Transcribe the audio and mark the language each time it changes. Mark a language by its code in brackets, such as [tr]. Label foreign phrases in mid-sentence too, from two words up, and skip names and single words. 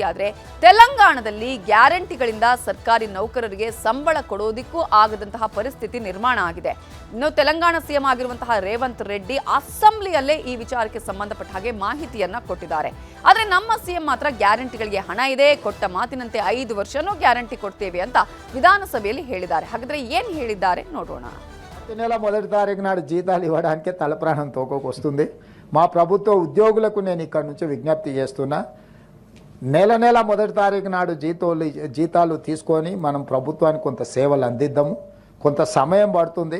[kn] ಆದ್ರೆ ತೆಲಂಗಾಣದಲ್ಲಿ ಗ್ಯಾರಂಟಿಗಳಿಂದ ಸರ್ಕಾರಿ ನೌಕರರಿಗೆ ಸಂಬಳ ಕೊಡೋದಿಕ್ಕೂ ಆಗದಂತಹ ಪರಿಸ್ಥಿತಿ ನಿರ್ಮಾಣ ಆಗಿದೆ. ಇನ್ನು ತೆಲಂಗಾಣ ಸಿಎಂ ಆಗಿರುವಂತಹ ರೇವಂತ್ ರೆಡ್ಡಿ ಅಸೆಂಬ್ಲಿಯಲ್ಲೇ ಈ ವಿಚಾರಕ್ಕೆ ಸಂಬಂಧಪಟ್ಟ ಹಾಗೆ ಮಾಹಿತಿಯನ್ನ ಕೊಟ್ಟಿದ್ದಾರೆ. ಆದ್ರೆ ನಮ್ಮ ಸಿಎಂ ಮಾತ್ರ ಗ್ಯಾರಂಟಿಗಳಿಗೆ ಹಣ ಇದೆ, ಕೊಟ್ಟ ಮಾತಿನಂತೆ 5 ವರ್ಷನೂ ಗ್ಯಾರಂಟಿ ಕೊಡ್ತೇವೆ ಅಂತ విధానసభಯಲ್ಲಿ ಹೇಳಿದ್ದಾರೆ. ಹಾಗಾದ್ರೆ ఏం ಹೇಳಿದ್ದಾರೆ ನೋಡೋಣ. [te] నెల మొదటి తారీఖు నాడు జీతాలు ఇవ్వడానికి తలప్రాణం తోకొస్తుంది. మా ప్రభుత్వ ఉద్యోగులకు నేను ఇక్కడ నుంచి విజ్ఞప్తి చేస్తున్నా, నెల మొదటి తారీఖు నాడు జీతాలు తీసుకొని మనం ప్రభుత్వానికి కొంత సేవలు అందిద్దాము. కొంత సమయం పడుతుంది.